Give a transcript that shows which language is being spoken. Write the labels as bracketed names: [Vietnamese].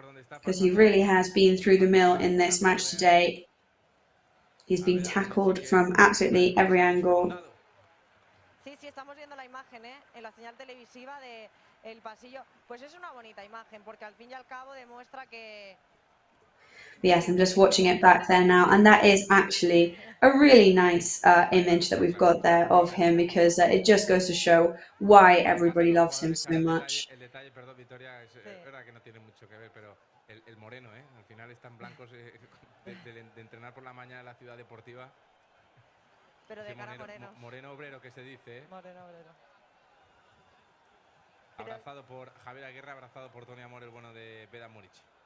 [English] Because he really has been through the mill in this match today. He's been tackled from absolutely every angle. [Spanish] Sí, estamos viendo la imagen, en la señal televisiva del pasillo. Pues es una bonita imagen, porque al fin y al cabo demuestra que... [English] Yes, I'm just watching it back there now, and that is actually a really nice image that we've got there of him, because it just goes to show why everybody loves him so much. [Spanish] El detalle, perdón, Victoria, es verdad que no tiene mucho que ver, pero el moreno, al final están blancos de entrenar por la mañana en la ciudad deportiva. Pero de cara morenos. Moreno obrero que se dice. Moreno obrero. Abrazado por Javier Aguirre, abrazado por Tony Amor, el bueno de Vedat Marishi.